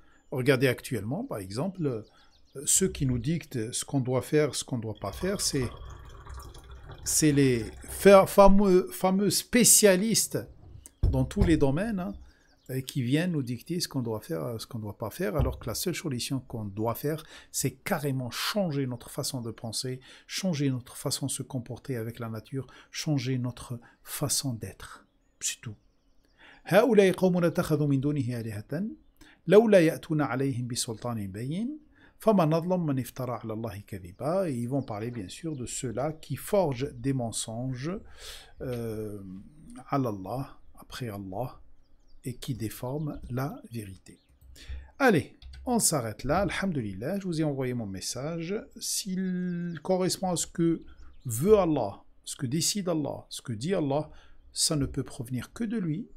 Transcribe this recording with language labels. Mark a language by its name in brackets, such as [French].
[French] Regardez actuellement, par exemple, ceux qui nous dictent ce qu'on doit faire, ce qu'on ne doit pas faire, c'est les fameux spécialistes dans tous les domaines, hein, qui viennent nous dicter ce qu'on doit faire, ce qu'on ne doit pas faire, alors que la seule solution qu'on doit faire, c'est carrément changer notre façon de penser, changer notre façon de se comporter avec la nature, changer notre façon d'être. C'est tout. [Arabic] هؤلاء قوم اتخذوا من دونه آلهة لولا يأتون عليهم بسلطان بين فمن أظلم من افترى على الله كذبا. [French] Et ils vont parler bien sûr de ceux-là qui forgent des mensonges à Allah, après Allah, et qui déforment la vérité. Allez, on s'arrête là. Alhamdulillah, je vous ai envoyé mon message. S'il correspond à ce que veut Allah, ce que décide Allah, ce que dit Allah, ça ne peut provenir que de lui.